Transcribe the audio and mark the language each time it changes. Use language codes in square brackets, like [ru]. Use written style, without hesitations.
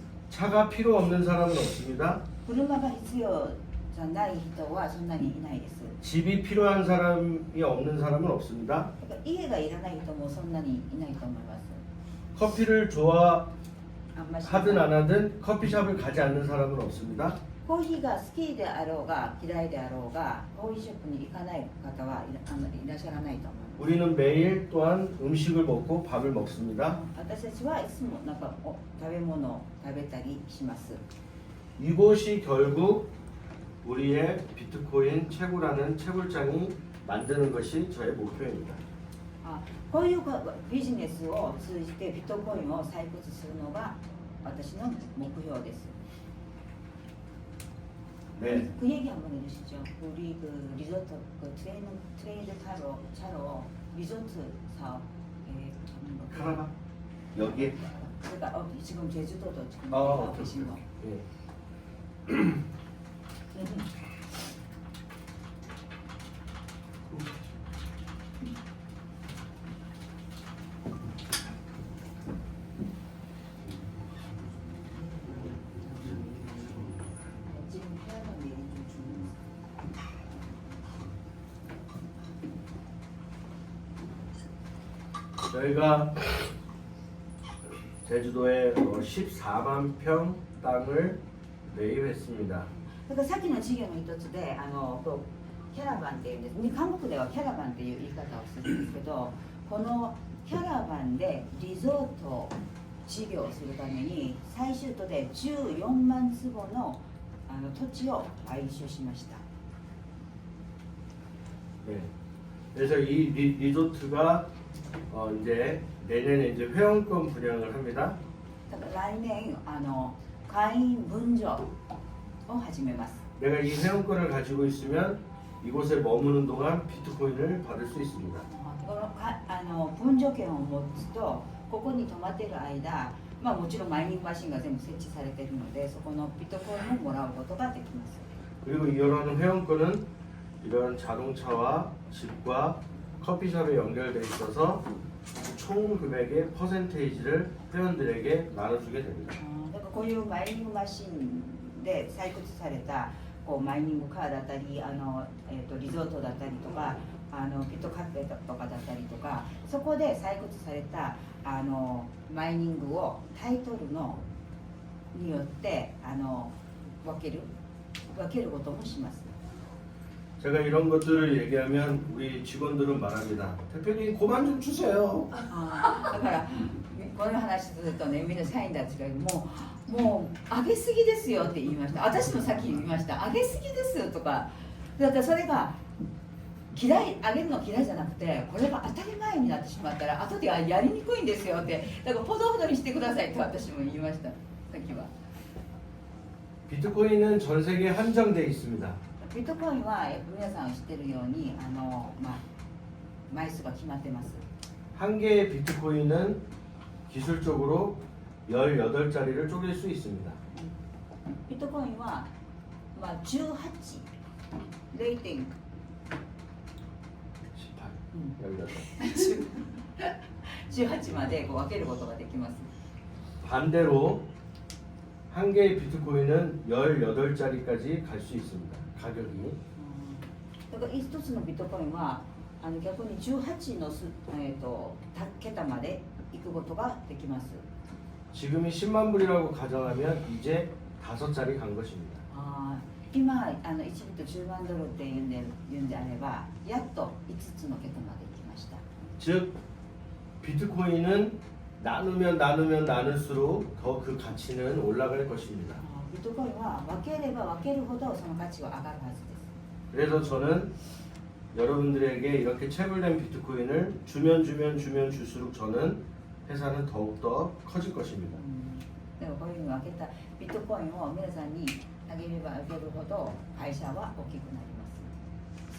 [ko] 차가 필요 없는 사람은 없습니다. [ja] 車が必要じゃない人はそんなにいないです [ko] 집이 필요한 사람이 없는 사람은 없습니다. [ja] だから家がいらない人もそんなにいないと思います [ko] 커피를 [ja] あんまり [ko] 좋아하든 안 하든 커피숍을 가지 않는 사람은 없습니다. [ja] コーヒーが好きであろうが嫌いであろうがコーヒーショップに行かない方はいらっしゃらないと思います [ko] 우리는 매일 또한 음식을 먹고 밥을 먹습니다. [ja] 私たちはいつもなんか食べ物を食べたりします [ko] 이곳이 결국 우리의 비트코인 채굴하는 채굴장이 만드는 것이 저의 목표입니다. [ja] あこういうビジネスを通じてビットコインを採掘するのが私の目標です. [ko] 네. 그 얘기 한번 해주시죠. 우리 그 리조트 그 트레이드 차로 리조트 사업에 하는 거. 카라반? 여기에? 그러니까 지금 제주도도 지금 어, 계신 거. 예. 지금 해야만 얘기 좀 주는. 저희가 제주도에 14만 평 땅을 매입했습니다. [ja] だからさっきの事業の一つでキャラバンっていうんです。韓国ではキャラバンっていう言い方をするんですけど、このキャラバンでリゾート事業をするために最終都で14万坪の土地を買収しました。 [ko] 네. 그래서 이 리조트가 이제 내년에 이제 회원권 분양을 합니다. [ja] だから来年会員分譲を始めます。 [ko] 내가 이 회원권을 가지고 있으면 이곳에 머무는 동안 비트코인을 받을 수 있습니다. [ja] この分譲権を持つとここに泊まっている間、まあ、もちろんマイニングマシンが全部設置されているのでそこのビットコインをもらうことができます。 [ko] 그리고 이런 회원권은 이런 자동차와 집과 커피숍에 연결되어 있어서 총 금액의 퍼센테이지를 회원들에게 나눠주게 됩니다. [ja] だからこういうマイニングマシンで採掘されたマイニングカーだったりリゾートだったりとかビットカフェとかだったりとかそこで採掘されたマイニングをタイトルによって分けることもします。 [ko] 제가 이런 것들을 얘기하면 우리 직원들은 말합니다. 대표님 그만 좀 주세요. [ja] だからこの話するとねみんな社員たちがもう上げすぎですよって言いました。私もさっき言いました。上げすぎですとか。だってそれが上げるの嫌いじゃなくてこれが当たり前になってしまったら後ではやりにくいんですよってだからほどほどにしてくださいって私も言いました。さっきは。 [ko] 비트코인은 전 세계에 한정되어 있습니다. [ja] ビットコインは皆さん知ってるように枚数が決まってます。 [ko] 한 개의 비트코인은 기술적으로 18자리를 쪼갤 수 있습니다. [ja] ビットコインは18 0.18 18まで分けることができます。 [ko] 반대로 한 개의 비트코인은 18자리까지 갈 수 있습니다. 가격이. [ja] だから一つのビットコインは逆に18の桁まで行くことができます。 [ko] 지금이 10만 불이라고 가정하면 이제 5자리 간 것입니다. [ja] 今1ビット10万ドルって言うんであればやっと5つの桁まで行きました。 [ko] 즉 비트코인은 나누면 나눌수록 더 그 가치는 올라갈 것입니다. [ja] ビットコインは分ければ分けるほどその価値は上がるはずです。 [ko] 그래서 저는 여러분들에게 이렇게 체불된 비트코인을 주면 줄수록 저는 회사는 더욱더 커질 것입니다. [ja] でもこういうふうに分けたビットコインを皆さんにあげればあげるほど会社は大きくなります。